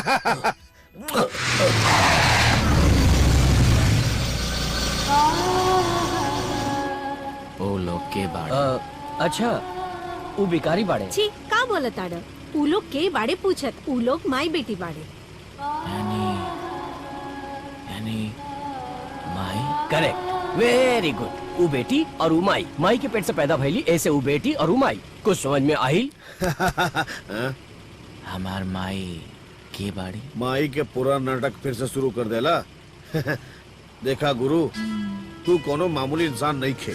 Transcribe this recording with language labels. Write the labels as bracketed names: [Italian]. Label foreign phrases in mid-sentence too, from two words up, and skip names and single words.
[Bhojpuri] ओ लोग के बाड़े। अच्छा उ बिकारी बाड़े। छी का बोलत आड़? उ लोग के बाड़े पूछत? उ लोग माई बेटी बाड़े। यानी माई। [English] correct, very good. [Bhojpuri] उ बेटी और उ माई, माई के पेट से पैदा भइली, ऐसे उ बेटी और उ माई। कुछ समझ में आई? हमार माई के बाड़ी। माई के पूरा नाटक फिर से शुरू कर देला। देखा गुरु, तू कोनो मामूली इंसान नहीं खे।